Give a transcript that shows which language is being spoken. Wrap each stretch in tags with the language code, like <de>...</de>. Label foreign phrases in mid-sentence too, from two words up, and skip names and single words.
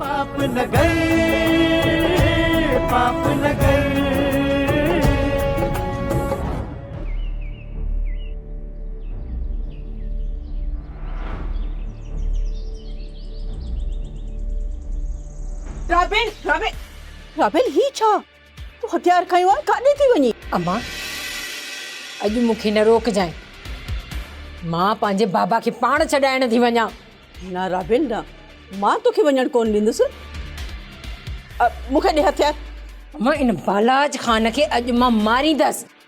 <sd>पाप नगर, पाप नगर। राबिन, राबिन, राबिन ही छा? तू हथियार खयो आहे काॾे थी वञी? अम्मा अॼु मूंखे न रोक जाए, मां पंहिंजे बाबा खे पाण छॾाइण थी वञा। न राबिन न, मां तोखे वञण कोन ॾींदुसि। मूंखे ॾे हथियार। अम्मा इन बालाज ख़ान खे अॼु मां मारींदसि।</sd>